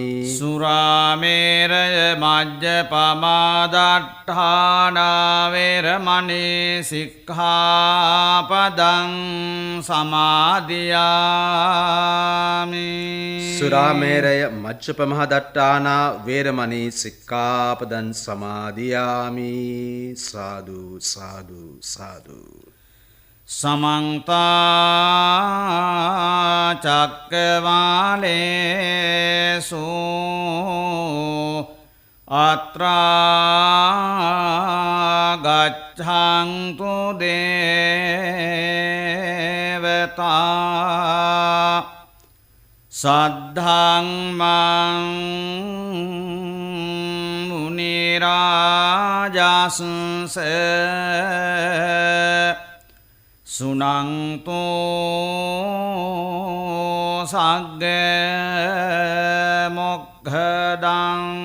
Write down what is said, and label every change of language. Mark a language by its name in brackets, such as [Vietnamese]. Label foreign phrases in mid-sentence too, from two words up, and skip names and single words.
[Pali] සුරාමේරය මජ්ජපමාදට්ඨානා වේරමණී සික්ඛාපදං සමාදියාමි සුරාමේරය මජ්ජපමහදට්ඨානා වේරමණී සික්ඛාපදං සමාදියාමි සාදු සාදු සාදු සමන්ත චක්කවාලේසු අත්‍රා ගච්ඡන්තු දේවතා සද්ධම්මං මුනි රාජස්ස සුනන්තෝ සග්ග මොක්ඛදං